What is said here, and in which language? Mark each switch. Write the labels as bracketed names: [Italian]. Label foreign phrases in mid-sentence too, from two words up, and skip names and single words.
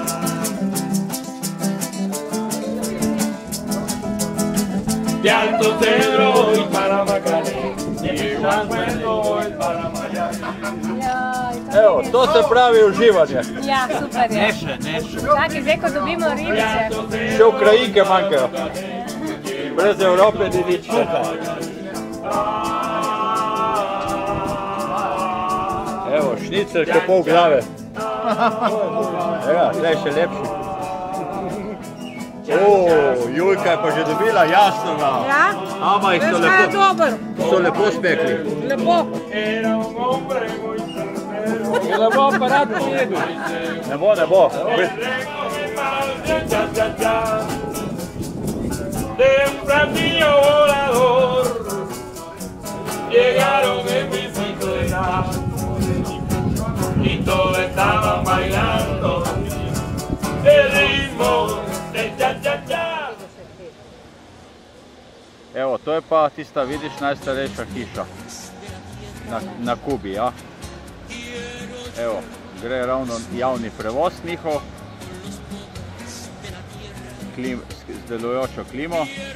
[Spanish] De Alto Cedro voy para Macané, llego a Cueto voy para Miami. [Slovenian] Evo, to se pravi uživanje. Ja, super je. Čakaj, zdaj, ko dobimo ribice. Še Ukrajinke manjkajo. Brez Evrope ni nič. Evo, šnicel ko pol glave. Evo, zdaj še lepši. Julka je pa že dobila jasnoga. Ja? Ama jih so lepo spekli. Lepo. Ne bo aparat pojedu. Ne bo. [Spanish] De un platillo volador llegaron en bicicleta y todos estaban bailando el ritmo de cha-cha-cha. [Slovenian] Evo, to je pa tista, vidiš, najstarejša hiša na Kubi, ja. Evo, gre ravno javni prevoz njihov, z delujočo klimo.